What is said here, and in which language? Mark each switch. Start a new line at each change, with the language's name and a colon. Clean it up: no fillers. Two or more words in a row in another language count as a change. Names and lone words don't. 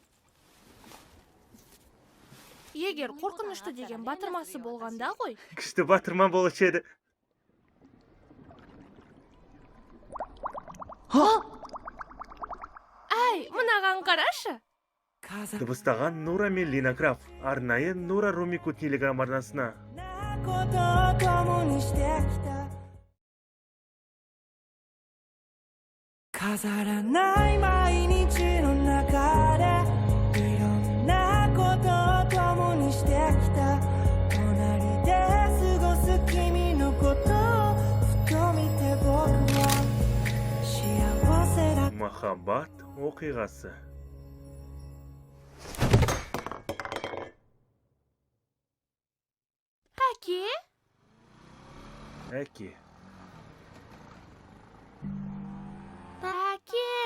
Kazakh: Егер қорқынышты деген батырмасы болғанда ғой. Күшті батырма болушы еді. Әй, мынаған қарашы. Дыбыстаған Нура мен Лина Краф. Арнайы Нура Румику телеграм арнасына.
Japanese: ことを共にしてきた飾らない毎日の中でいろんなことを共にしてきた隣で過ごす君のことをふと見て僕は幸せだ
Kazakh: Махаббат оқиғасы. Әке? Әке. Әке?